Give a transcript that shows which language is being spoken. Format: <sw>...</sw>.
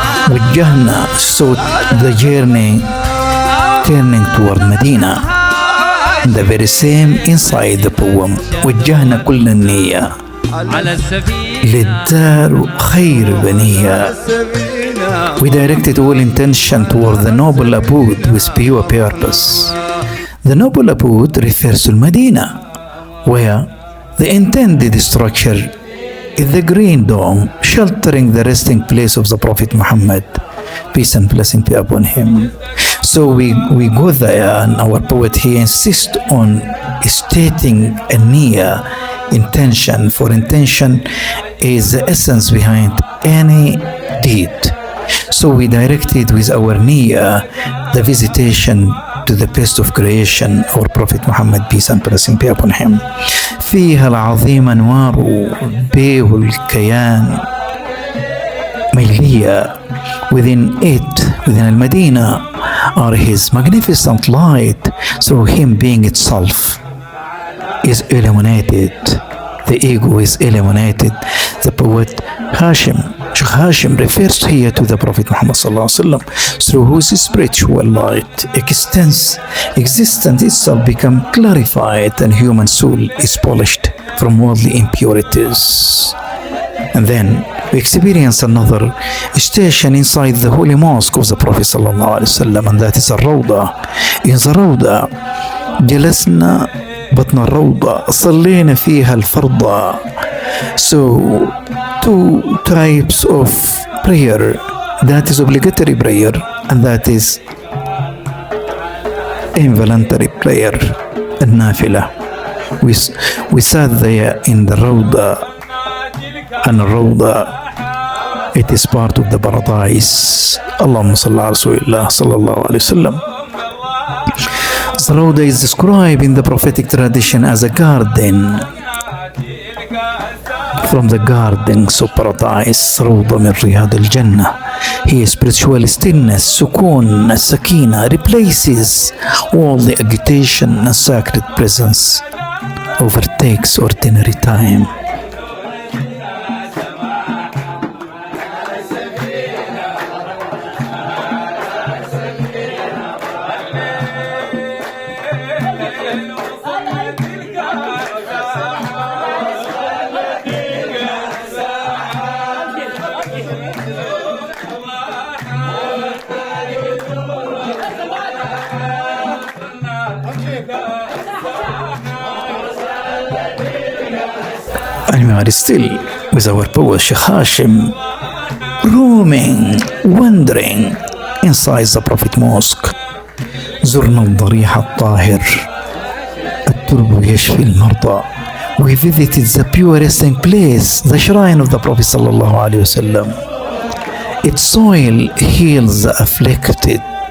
<en>وجهنا, so the journey turning toward Medina. The very same inside the poem.</en> <ar>وجهنا كل النية للدار خير بنية.</ar> <en>We directed all intention toward the noble abode with pure purpose. The noble abode refers to Medina, where the intended structure is the green dome sheltering the resting place of the Prophet Muhammad, peace and blessing be upon him. So we go there, and our poet here insists on stating a niyyah, intention, for intention is the essence behind any deed. So we directed with our niyyah the visitation to the best of creation, our Prophet Muhammad, peace and blessing be upon him.</en> <ar>فيها العظيم أنوار بيه الكيان ميلية.</ar> <en>Within it, within al-Medina, are his magnificent light. So him being itself is illuminated. The ego is illuminated. The poet Sheikh Hashim refers here to the Prophet Muhammad sallallahu alaihi wasallam, through whose spiritual light existence itself become clarified, and human soul is polished from worldly impurities. And then we experience another station inside the holy mosque of the Prophet sallallahu alaihi wasallam, and that is الروضة. In the</en> <ar>روضة جلسنا بطن الروضة صلينا فيها الفرضة.</ar> <en>So two types of prayer, that is obligatory prayer and that is involuntary prayer, النافلة. We sat there in the روضة, and الروضة, it is part of the paradise.</en> <ar>اللهم صل على رسول الله صلى الله عليه وسلم.</ar> <en>The Rawda is described in the prophetic tradition as a garden from the gardens of paradise.</en> <ar>Rawda min riyad al-Jannah.</ar> <en>Here spiritual stillness, sukoon, sakina replaces all the agitation, and sacred presence overtakes ordinary time. And we are still with our poet Sheikh Hashim, roaming, wandering inside the Prophet Mosque.</en> <ar>زرنا الضريح الطاهر الترب يشفي المرضى.</ar> <en>We visited the pure resting place, the shrine of the Prophet sallallahu alaihi wasallam. Its soil heals the afflicted.</en>